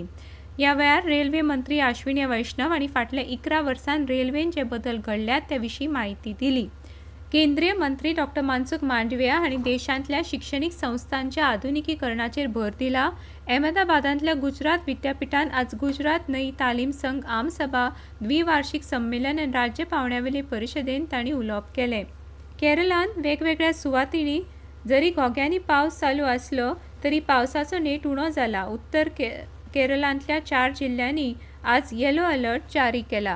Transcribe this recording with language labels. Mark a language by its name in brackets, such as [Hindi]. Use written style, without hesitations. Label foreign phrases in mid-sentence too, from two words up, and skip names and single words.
[Konkani] ह्या वेळार रेल्वे मंत्री अश्विनी वैष्णव हांणी फाटल्या 11 वर्सांत रेल्वेन जे बदल घडल्यात त्या विशीं माहिती दिली। केंद्रीय मंत्री डॉ. मनसुख मांडविया हांणी देशांतल्या शिक्षणीक संस्थांच्या आधुनिकीकरणाचेर भर दिला। अहमदाबादांतल्या गुजरात विद्यापिठान आज गुजरात नई तालीम संघ आमसभा द्विवार्षिक संमेलन आनी राज्य पावंड्यावेले परिशदेन तांणी उलोवप केलें। केरळांत वेगवेगळ्या सुवातींनी जरी घोग्यांनी पावस चालू आसलो तरी पावसाचो नेट उणो जाला। उत्तर केरळांतल्या 4 जिल्ल्यांनी आज येलो अलर्ट जारी केला।